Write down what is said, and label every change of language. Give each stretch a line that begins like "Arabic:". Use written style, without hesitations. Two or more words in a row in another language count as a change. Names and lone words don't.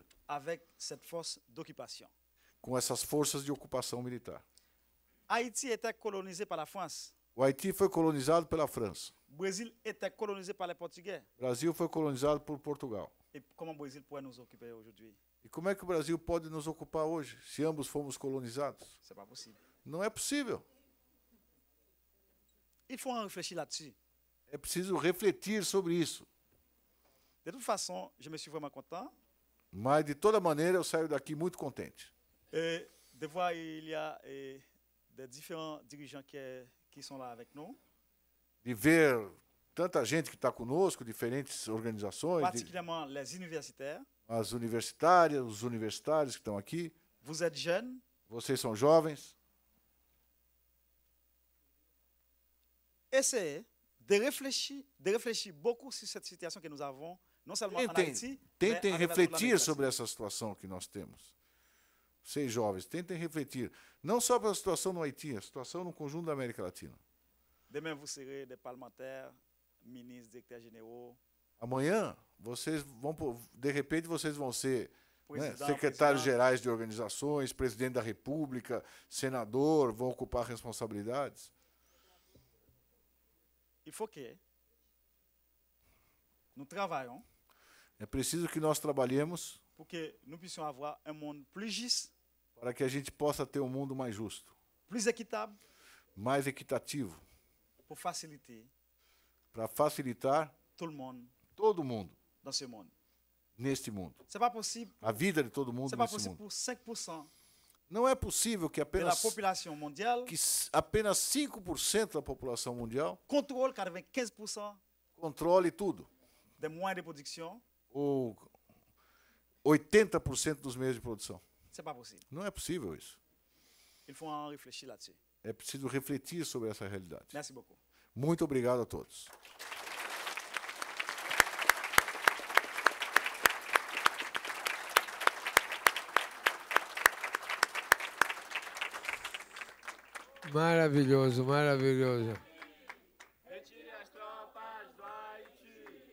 French: Avec cette force d'occupation.
Portuguese: com essas forças de ocupação militar.
French: Haïti était colonisé par la France.
Portuguese: O Haiti foi colonizado pela França.
French: Brésil était colonisé par les Portugais.
Portuguese: O Brasil foi colonizado por Portugal.
French: Et comment le Brésil pourrait nous occuper aujourd'hui?
Portuguese: E como é que o Brasil pode nos ocupar hoje, se ambos fomos colonizados?
French: C'est pas possible.
Portuguese: Não é possível.
French: Il faut en réfléchir là-dessus.
Portuguese: É preciso refletir sobre isso.
French: De toute façon, je me suis vraiment content.
Portuguese: Mas, de toda maneira, eu saio daqui muito contente.
French: Et de voir il y a des différents dirigeants qui sont là avec nous,
Portuguese: De ver tanta gente que está conosco, diferentes organizações,
French: particulièrement les universitaires.
Portuguese: as universitárias, os universitários que estão aqui.
French: Vous êtes jeunes,
Portuguese: Vocês são jovens.
French: essayer de réfléchir beaucoup sur cette situation que nous avons, non seulement en Haïti,
Portuguese: Tentem mais refletir sobre essa situação que nós temos. Vocês jovens, tentem refletir. Não só pela situação no Haiti, a situação no conjunto da América Latina.
French: Demain, vous serez des parlementaires, ministres, directeurs généraux.
Portuguese: Amanhã, de repente, vocês vão ser Presidente, secretários gerais de organizações, presidente da República, senador, vão ocupar responsabilidades.
French: Il faut que nous travaillons
Portuguese: É preciso que nós trabalhemos
French: pour que nous puissions avoir un monde plus juste,
Portuguese: para que a gente possa ter um mundo mais justo,
French: plus équitable,
Portuguese: mais equitativo,
French: pour faciliter
Portuguese: para facilitar todo mundo
French: dans ce monde.
Portuguese: neste mundo.
French: C'est pas possible.
Portuguese: A vida de todo mundo
French: C'est pas
Portuguese: nesse
French: possible
Portuguese: mundo.
French: pour 5%
Portuguese: Não é possível que
French: de la population mondiale
Portuguese: apenas 5% da população mundial
French: contrôle 95%
Portuguese: controle tudo,
French: des moyens de production.
Portuguese: ou 80% dos meios de produção.
French: C'est pas possible.
Portuguese: Não é possível isso.
French: Il faut en réfléchir là-dessus.
Portuguese: É preciso refletir sobre essa realidade.
French: Merci beaucoup.
Portuguese: Muito obrigado a todos. Maravilhoso, maravilhoso. Retire as tropas do Haiti.